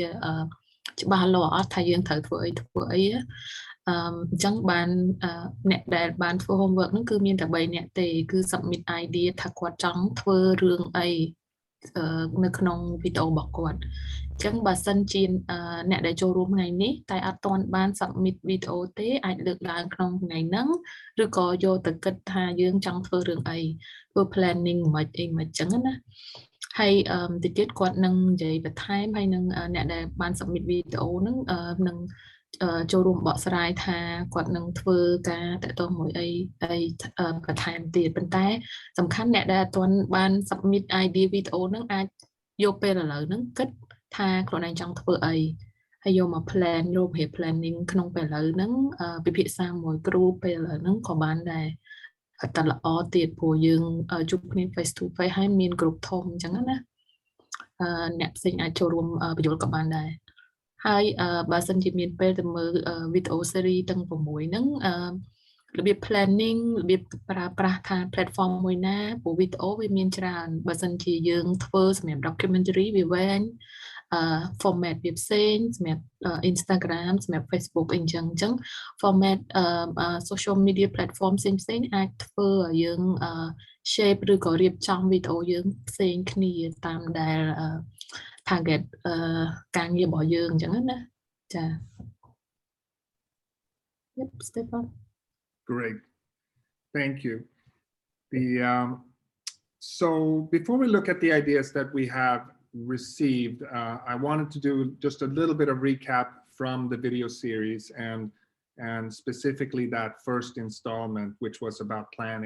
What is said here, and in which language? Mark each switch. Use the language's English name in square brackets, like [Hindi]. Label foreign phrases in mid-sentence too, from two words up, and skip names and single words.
[Khmer] ច្បាស់លាស់អត់ថាយើងត្រូវធ្វើអីអញ្ចឹងបានអ្នកដែលបានធ្វើ homework ហ្នឹងគឺមានតែ3អ្នកទេគឺ submit idea ថាគាត់ចង់ធ្វើរឿងអីនៅក្នុងវីដេអូរបស់គាត់អញ្ចឹងបើសិនជាអ្នកដែលចូលរួមថ្ងៃនេះតែអត់ទាន់បាន submit វីដេអូទេអាចលើកឡើងក្នុងថ្ងៃហ្នឹងឬ ក៏យកទៅគិតថាយើងចង់ធ្វើរឿងអីធ្វើ planning មិនអីមិនអញ្ចឹងណាហើយតិចទៀតគាត់នឹងនិយាយបន្ថែមហើយនឹងអ្នកដែលបាន submit វីដេអូហ្នឹងនឹងចូលរួមបកស្រាយថាគាត់នឹងធ្វើការតទៅមួយ អីបន្ថែមទៀតប៉ុន្តែសំខាន់អ្នកដែលអត់ទាន់បាន submit idea វីដេអូហ្នឹងអាចយកពេលឥឡូវហ្នឹងគិតថាខ្លួនឯងចង់ធ្វើអីហើយយកមក plan រូបភាព planning ក្នុងពេលឥឡូវហ្នឹងពិភា ក្សាមួយគ្រូពេលឥឡូវហ្នឹងក៏បានដែរតែល្អទៀតព្រោះយើងជួបគ្នា [English] face to face [Khmer] ហើយមានក្រុមធំអញ្ចឹងណាអ្នកផ្សេង អាចចូលរួមបញ្យល់ក៏បានដែរហើយបើសិនជាមានពេលទៅមើលវីដេអូ series ទាំង6ហ្នឹងរបៀ ប planning របៀបប្រើប្រាស់ថា platform មួយណាព្រោះវីដេអូវាមានច្រើនបើសិនជាយើងធ្វើសម្រាប់ documentary វាវែងformat វាផ្សេងសម្រាប់ Instagram សម្រាប់ Facebook អីចឹង [English] format social media platform [Khmer] ផ្សេងអាចធ្វើឲ្យយើង shape ឬក៏រៀបចំវីដេអូយើងផ្សេងគ្នាតាមដែល target ការងាររបស់យើងអញ្ចឹងណាចា [English] Yep, Stefan. Great, thank you. So before we look at the ideas that we have received, I wanted to do just a little bit of recap from the video series and specifically that first installment, which was about planning.